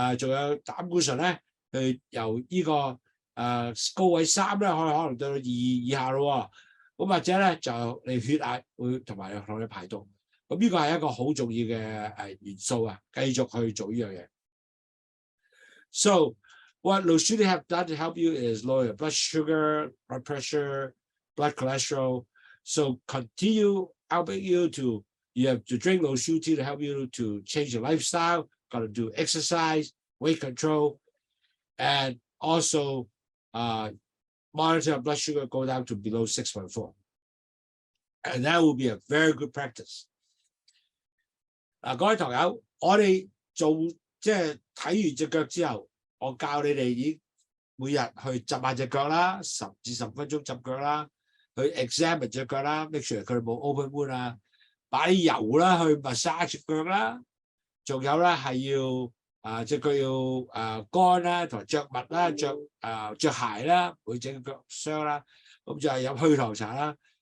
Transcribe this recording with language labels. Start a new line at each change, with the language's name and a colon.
Cantonese: 仲有膽固醇咧，去由呢個高位3咧，可能到2以下咯。咁或者咧就你血壓會同埋你排毒。咁呢個係一個好重要嘅元素啊，繼續去做呢樣嘢。
English: So what Losuti have done to help you is lower your blood sugar, blood pressure, blood cholesterol. So continue helping you have to drink Losuti to help you to change your lifestyle, got to do exercise, weight control, and also monitor blood sugar go down to below 6.4. And that will be a very good practice.
Cantonese: 各位堂友，我哋做即係睇完隻腳之後，我教你哋已經每日去浸下隻腳啦，10至15分鐘浸腳啦，去 examine 隻腳啦 ，
English: make sure
Cantonese: 佢冇
English: open wound
Cantonese: 啊，擺油啦去 massage 隻腳啦，仲有咧係要隻腳要乾啦，同埋着襪啦，着鞋啦，唔會整腳傷啦，咁就係飲去糖茶啦。